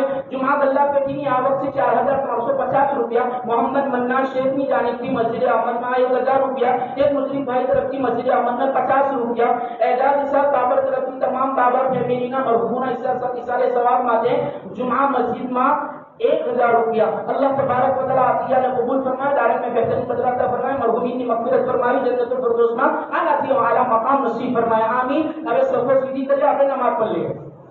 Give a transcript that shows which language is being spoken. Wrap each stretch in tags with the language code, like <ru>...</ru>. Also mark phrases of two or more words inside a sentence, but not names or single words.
<gu>જુમા ગલ્લા પેટીની આવક છે 4350 રૂપિયા, મોહમ્મદ મન્નાન શેખની જાનિબથી મસ્જિદ અહમદમાં 1000 રૂપિયા, એક મુસ્લિમ ભાઈ તરફથી મસ્જિદ અહમદમાં 50 રૂપિયા, એજાજ ઇસાક બાબર તરફથી તમામ બાબર ફેમિલીના મરહૂમોના ઇસારે સવાબ માટે જુમા મસ્જિદમાં 1000 રૂપિયા।</gu> <ur>اللہ تبارک و تعالیٰ عطیہ نے قبول فرمائے، دائرے میں بہترین بدلہ عطا فرمائے، مرحومین کی مغفرت فرمائے، جنت الفردوس میں اعلیٰ تھی اعلیٰ مقام نصیب فرمائے، آمین.</ur> <gu>હવે સફર સીધી કરી આપણે નમાઝ પढ़ લઈએ।</gu>